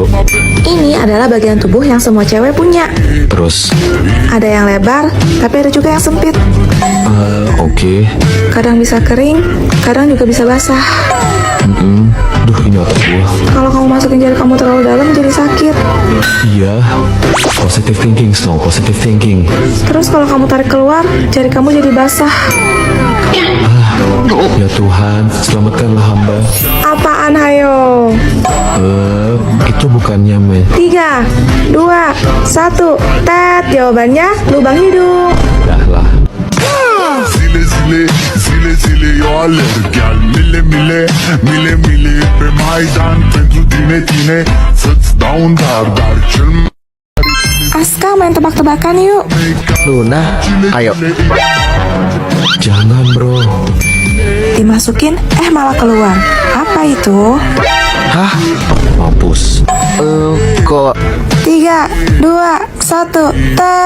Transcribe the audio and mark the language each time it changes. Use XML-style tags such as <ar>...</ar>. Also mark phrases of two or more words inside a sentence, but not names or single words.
<id>Ini adalah bagian tubuh yang semua cewek punya. Terus, Ada yang lebar, tapi ada juga yang sempit. oke. Kadang bisa kering, kadang juga bisa basah. Duh, ini otak gua. Kalau kamu masukin jari kamu terlalu dalam jadi sakit. Iya.</id> <en>Positive thinking, Snow. Positive thinking.</en> <id>Terus kalau kamu tarik keluar, jari kamu jadi basah. Ya Tuhan, selamatkanlah hamba. Apaan hayo? Itu bukannya me. 3, 2, 1, tet. Jawabannya lubang hidung. Dah lah.</id> <ro>Zile zile, zile zile eu alerg Iar mile mile, mile mile pe Maidan Pentru tine, tine, să-ți dau un dar Dar cel mai</ro> <id>Aska, main tebak-tebakan yuk. Luna, ayo. Jangan bro. Dimasukin, malah keluar. Apa itu? Hah? Mampus. Kok 3, 2, 1, tet.</id>